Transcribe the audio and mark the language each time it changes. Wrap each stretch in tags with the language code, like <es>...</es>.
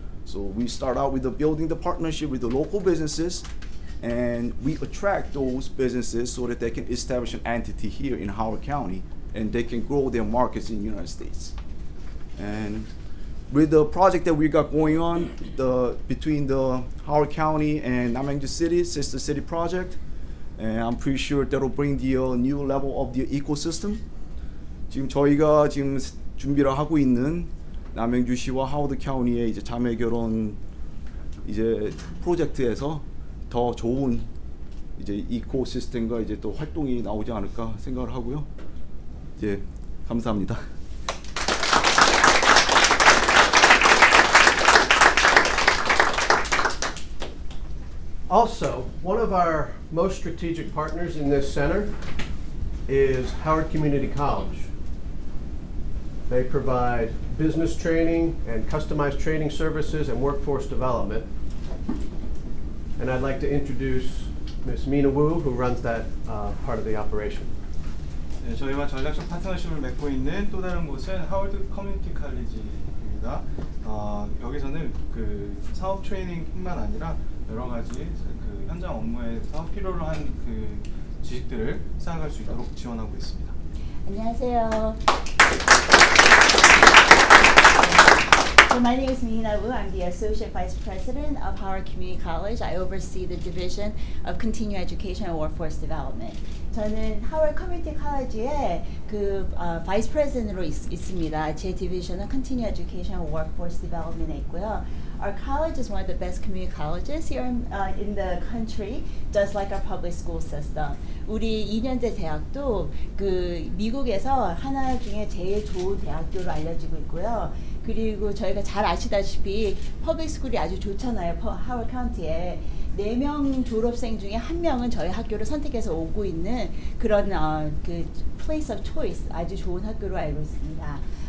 <en>So we start out with building the partnership with the local businesses, and we attract those businesses so that they can establish an entity here in Howard County and they can grow their markets in the United States. And with the project that we got going on between the Howard County and Namyangju City, Sister City project, and I'm pretty sure that'll bring the new level of the ecosystem.</en> <ko>지금 저희가 지금 준비를 하고 있는 남양주시와 하워드 카운티의 이제 자매 결혼 이제 프로젝트에서 더 좋은 이제 이코시스템과 이제 또 활동이 나오지 않을까 생각을 하고요. 이제 감사합니다.</ko> <en>Also, one of our most strategic partners in this center is Howard Community College. They provide business training and customized training services and workforce development. And I'd like to introduce Ms. Mina Wu, who runs that part of the operation.</en> <ko>네, 저희와 전략적 파트너십을 맺고 있는 또 다른 곳은 하워드 커뮤니티 칼리지입니다. 여기서는 그 사업 트레이닝뿐만 아니라 여러 가지 그 현장 업무에서 필요로 한 그 지식들을 쌓아갈 수 있도록 지원하고 있습니다. 안녕하세요.</ko> <en>So my name is Mina Wu. I'm the Associate Vice President of Howard Community College. I oversee the Division of Continuing Education and Workforce Development.</en> <ko>저는 하워드 커뮤니티 컬리지의 그 바이스 프레지던트로 있습니다. 제 디비전은 Continuing Education and Workforce Development에 있고요.</ko> <en>Our college is one of the best community colleges here in the country, just like our public school system.</en> <ko>우리 2년제 대학도 그 미국에서 하나 중에 제일 좋은 대학교로 알려지고 있고요. 그리고 저희가 잘 아시다시피 퍼블릭 스쿨이 아주 좋잖아요. 하워드 카운티에 4명 졸업생 중에 1명은 저희 학교를 선택해서 오고 있는 그런 그</ko> <en>place of choice</en> <ko>아주 좋은 학교로 알고 있습니다.</ko>